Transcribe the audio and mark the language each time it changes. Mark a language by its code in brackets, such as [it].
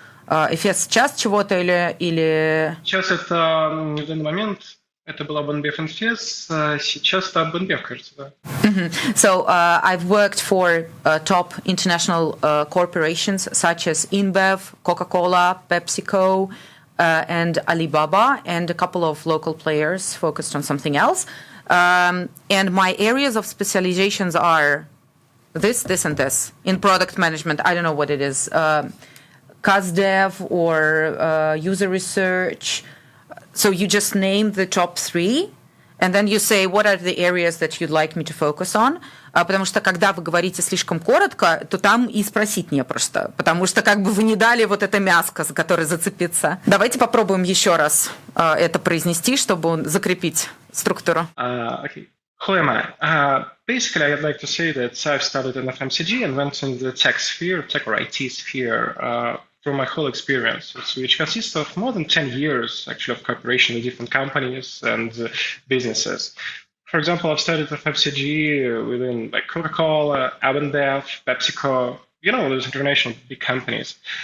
[ru] FS часть чего-то или... Сейчас это в данный момент это была BNB FNFS, сейчас это BNB, кажется, да. [en] So I've worked for top international corporations such as InBev, Coca-Cola, PepsiCo, and Alibaba, and a couple of local players focused on something else. And my areas of specializations are this, and this. In product management, I don't know what it is. CusDev or user research. So you just name the top 3, and then you say, what are the areas that you'd like me to focus on? [ru] Потому что, когда вы говорите слишком коротко, то там и спросить не просто. Потому что как бы вы не дали вот это мяско, за которое зацепиться. Давайте попробуем еще раз это произнести, чтобы закрепить структуру. [en] Okay. Who am I? Basically, I'd like to say that I've started in FMCG and went in the tech sphere, tech or IT sphere, through my whole experience, which consists of more than 10 years, actually, of cooperation with different companies and businesses. For example, I've started FMCG within like Coca-Cola, InBev, PepsiCo, those international big companies.